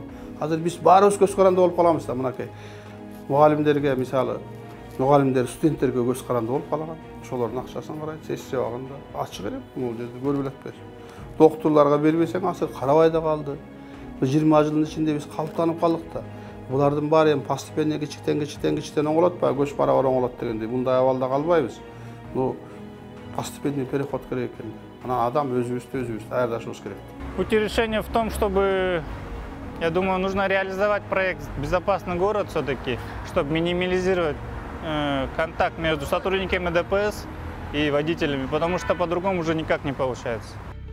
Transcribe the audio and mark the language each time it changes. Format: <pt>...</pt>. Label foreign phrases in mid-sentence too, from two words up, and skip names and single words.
<ky>Азыр биз баарыбыз көз каранды болуп каламыз да, мынакей. Мугалимдерге мисалы, мугалимдер студенттерге көз каранды болуп калган. Ошолордун акчасын карайт, сессия убагында ачык эле, бул жерде көрүп элек. Доктурларга бербесең, азыр карабай да калды. 20 жылдын ичинде биз калыптанып калдык да. Булардын баары эми постепенно кичиктен оңолот ба, көч барабар оңолот дегендей. Мындай абалда калбайбыз. Ну,</ky> <ru>постепенный переход</ru> <ky>керек экен. Ана адам өзүбүздү даярдашыбыз керек.</ky> <ru>Путь решения в том, чтобы, я думаю, нужно реализовать проект «Безопасный город» все-таки, чтобы минимализировать контакт между сотрудниками ДПС и водителями, потому что по-другому уже никак не получается.</ru>